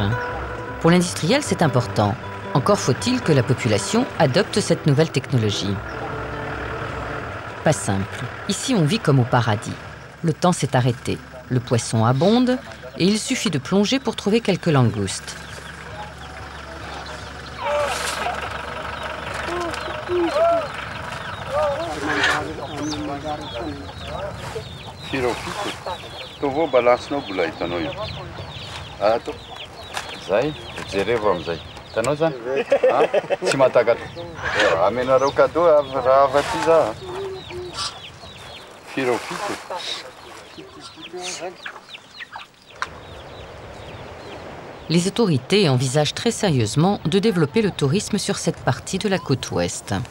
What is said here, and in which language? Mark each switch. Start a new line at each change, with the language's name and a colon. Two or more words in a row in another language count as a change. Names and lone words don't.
French: Pour l'industriel, c'est important. Encore faut-il que la population adopte cette nouvelle technologie. Pas simple. Ici, on vit comme au paradis. Le temps s'est arrêté. Le poisson abonde et il suffit de plonger pour trouver quelques langoustes.
Malagasy: Zay, jereva amizay. Hitanao zany? Tsy mahatakatra. Amenareo cadeau raha avy aty za. Firofito.
French: Les autorités envisagent très sérieusement de développer le tourisme sur cette partie de la côte ouest.